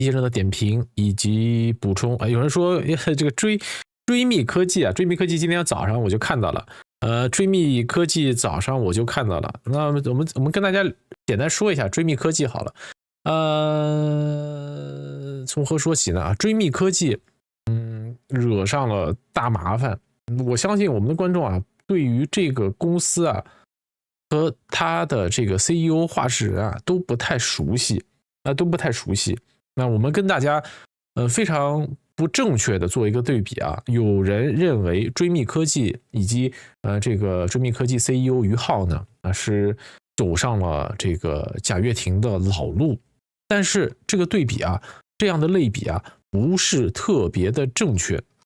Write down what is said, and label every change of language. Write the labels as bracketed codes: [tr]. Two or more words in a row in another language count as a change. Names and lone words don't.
[zh] 一些人的點評以及補充啊。有人說這個追密科技啊，追密科技今天早上我就看到了，追密科技早上我就看到了。那我们跟大家简单说一下追密科技好了。从何说起呢？追密科技，惹上了大麻煩。我相信我们的觀眾啊，對於這個公司啊和他的這個 CEO 話事人啊都不太熟悉，那我們跟大家非常不正確的做一個對比啊。有人認為追密科技以及這個追密科技 CEO 於浩呢是走上了這個賈躍亭的老路，但是這個對比啊，這樣的類比啊，不是特別的正確。